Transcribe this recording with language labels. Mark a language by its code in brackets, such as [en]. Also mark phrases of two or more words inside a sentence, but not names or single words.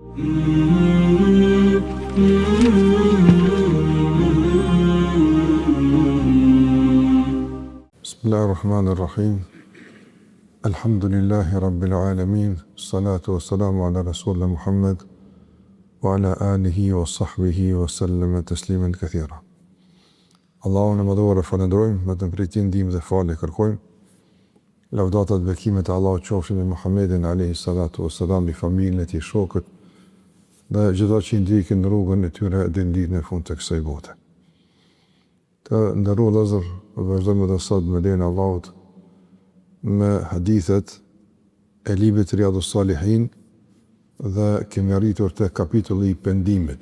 [ar] بسم الله الرحمن الرحيم. الحمد لله رب العالمين. الصلاة والسلام على رسولنا محمد وعلى آله وصحبه وسلم تسليما كثيرا. [sq] Allahun e madhuar e falenderojmë, vetëm prej tij ndihmë dhe falje kërkojmë. Lavdata dhe bekimet e Allahut qofshin me Muhammedin [ar] alayhi salatu wassalam, [sq] me familjen e tij, shokët dhe gjithë ata që i ndjekin në rrugën e tyre deri në ditën e fundit të kësaj bote. Të nderuar vëllezër, vazhdojmë edhe sot me lejen e Allahut me hadithet e librit Riyadhus Salihin dhe kemi arritur te kapitulli i pendimit.